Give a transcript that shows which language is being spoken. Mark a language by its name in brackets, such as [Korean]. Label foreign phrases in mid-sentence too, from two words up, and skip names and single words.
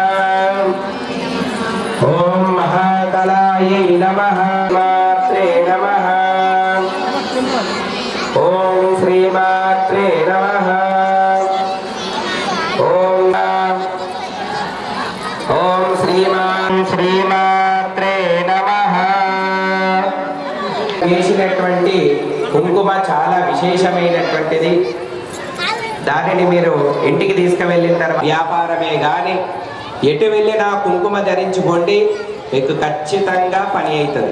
[Sanskrit] ॐ महाकलायै नमः मात्रे नमः ॐ श्रीमात्रे नमः ॐ శ్రీమాత్రే నమః [Telugu] వేసినటువంటి కుంకుమ చాలా విశేషమైనటువంటిది. దానిని మీరు ఇంటికి తీసుకువెళ్ళిన తర్వాత వ్యాపారమే కానీ ఎటు వెళ్ళినా కుంకుమ ధరించుకోండి, మీకు ఖచ్చితంగా పని అవుతుంది.